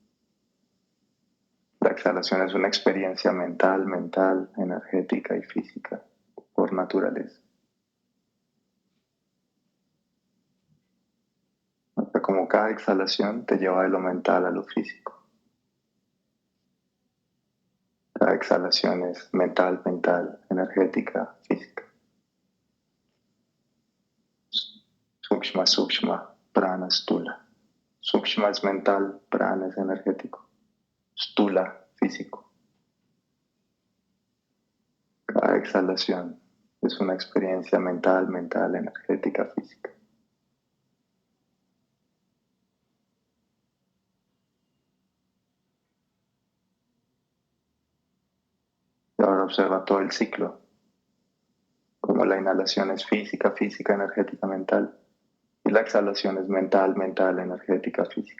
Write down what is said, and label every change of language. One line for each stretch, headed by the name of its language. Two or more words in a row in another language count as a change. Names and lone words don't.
Spanish: La exhalación es una experiencia mental, energética y física por naturaleza. Hasta como cada exhalación te lleva de lo mental a lo físico. Cada exhalación es mental, energética, física.
Sanskrit: सूक्ष्म, प्राण, स्थूल.
Spanish: Sukshma es mental, prana es energético. Stula, físico. Cada exhalación es una experiencia mental, energética, física. Y ahora observa todo el ciclo, como la inhalación es física, energética, mental, y la exhalación es mental, energética, física.